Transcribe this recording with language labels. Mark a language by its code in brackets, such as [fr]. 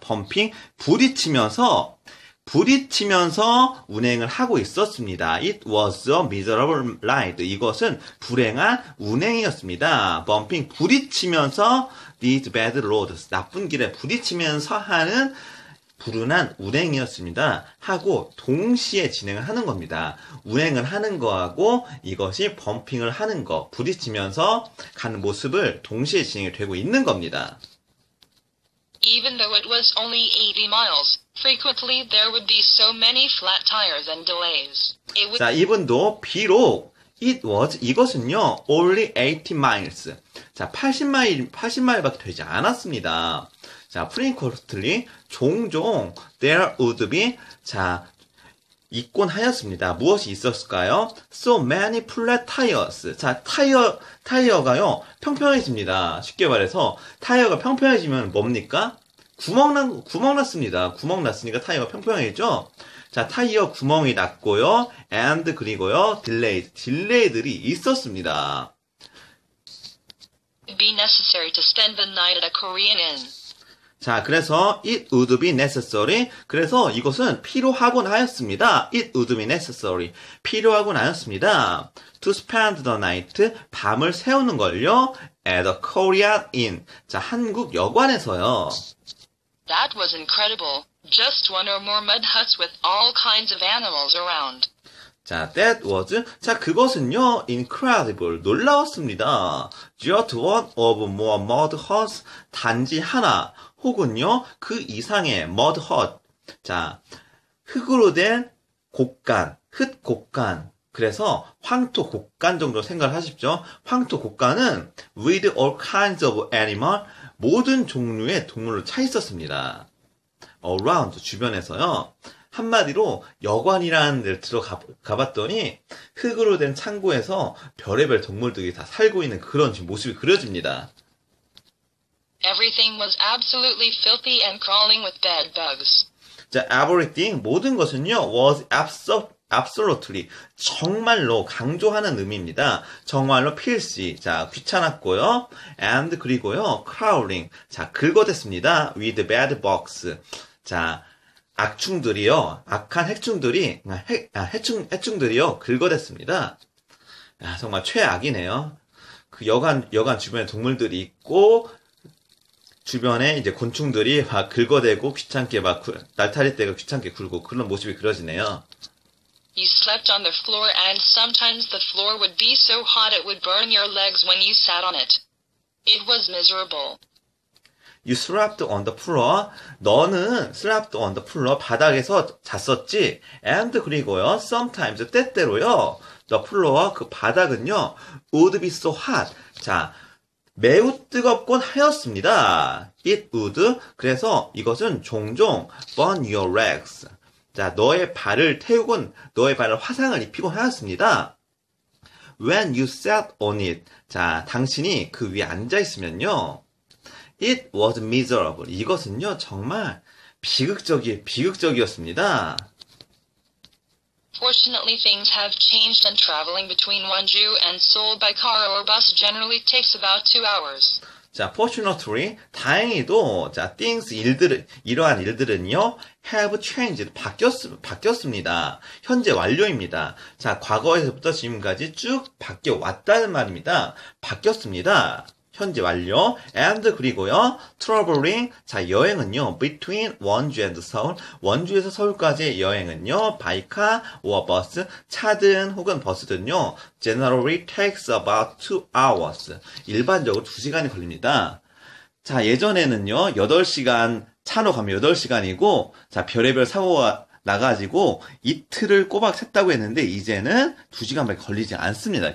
[ko] 펌핑, 부딪히면서 운행을 하고 있었습니다. [en] It was a miserable ride. [ko] 이것은 불행한 운행이었습니다. [en] bumping, 부딪히면서 these bad roads. [ko] 나쁜 길에 부딪히면서 하는 불운한 운행이었습니다. 하고 동시에 진행을 하는 겁니다. 운행을 하는 거하고 이것이 범핑을 하는 거, 부딪히면서 가는 모습을 동시에 진행이 되고 있는 겁니다. [en] Even though it was only 80 miles, frequently there would be so many flat tires and delays. It would [ko] 자, 이분도 비록 [en] it was [ko] 이것은요 [en] only 80 miles. [ko] 자, 80마일밖에 되지 않았습니다. 자, frequently 종종 [en] there would be [ko] 자, 있곤 하였습니다. 무엇이 있었을까요? [en] So many flat tires. [ko] 자, 타이어가요, 평평해집니다. 쉽게 말해서, 타이어가 평평해지면 뭡니까? 구멍 났습니다. 구멍 났으니까 타이어가 평평해지죠? 자, 타이어 구멍이 났고요, and 그리고요, 딜레이들이 있었습니다. [en] be necessary to spend the night at a Korean inn. [ko] 자, 그래서 [en] it would be necessary. [ko] 그래서 이것은 필요하곤 하였습니다. [en] It would be necessary. [ko] 필요하곤 하였습니다. [en] To spend the night. [ko] 밤을 새우는 걸요. [en] At a Korean inn. [ko] 자, 한국 여관에서요. [en] That was incredible. Just one or more mud huts with all kinds of animals around. 자, that was. [ko] 자, 그것은요, incredible. 놀라웠습니다. [en] Just one of more mud huts. [ko] 단지 하나. 혹은요, 그 이상의 mud hut. 자, 흙으로 된 곡간, 흙 곡간. 그래서 황토 곡간 정도 생각을 하십시오. 황토 곡간은 [en] with all kinds of animal, [ko] 모든 종류의 동물로 차 있었습니다. around, 주변에서요. 한마디로 여관이라는 데를 들어가봤더니 흙으로 된 창고에서 별의별 동물들이 다 살고 있는 그런 모습이 그려집니다. [en] Everything was absolutely filthy and crawling with bed bugs. [ko] 자, everything, 모든 것은요, [en] was absolutely, [ko] 정말로 강조하는 의미입니다. 정말로 filthy, 자, 귀찮았고요. and, 그리고요, crawling, 자, 긁어댔습니다. [en] with bed bugs. [ko] 자, 악충들이요, 악한 해충들이, 해충들이요, 긁어댔습니다. 야, 정말 최악이네요. 그 여관 주변에 동물들이 있고, 주변에 이제 곤충들이 막 긁어대고 귀찮게 막 날타리 떼가 귀찮게 굴고 그런 모습이 그려지네요. [en] You slept on the floor and sometimes the floor would be so hot it would burn your legs when you sat on it. It was miserable. You slept on the floor. 너는 slept on the floor. [ko] 바닥에서 잤었지. And 그리고요. [en] Sometimes [ko] 때때로요. [en] The floor [ko] 그 바닥은요. [en] Would be so hot. [ko] 자, 매우 뜨겁곤 하였습니다. [en] It would. [ko] 그래서 이것은 종종 [en] burn your legs. [ko] 자, 너의 발을 화상을 입히곤 하였습니다. [en] When you sat on it. [ko] 자, 당신이 그 위에 앉아 있으면요. [en] It was miserable. [ko] 이것은요, 정말 비극적이었습니다. [en] Fortunately, things have changed and traveling between Wonju and Seoul by car or bus generally takes about 2 hours. [ko] 자, fortunately, 다행히도, 자, 이러한 일들은요, [en] have changed, [ko] 바뀌었습니다. 현재 완료입니다. 자, 과거에서부터 지금까지 쭉 바뀌어 왔다는 말입니다. 바뀌었습니다. 현재 완료. and 그리고요. traveling. 자, 여행은요. between 원주 and 서울. 원주에서 서울까지의 여행은요. [en] by car or bus. [ko] 차든 혹은 버스든요. [en] generally takes about 2 hours. [ko] 일반적으로 2시간이 걸립니다. 자, 예전에는요. 8시간 차로 가면 8시간이고 자, 별의별 사고가 나가지고 이틀을 꼬박 샜다고 했는데 이제는 2시간밖에 걸리지 않습니다.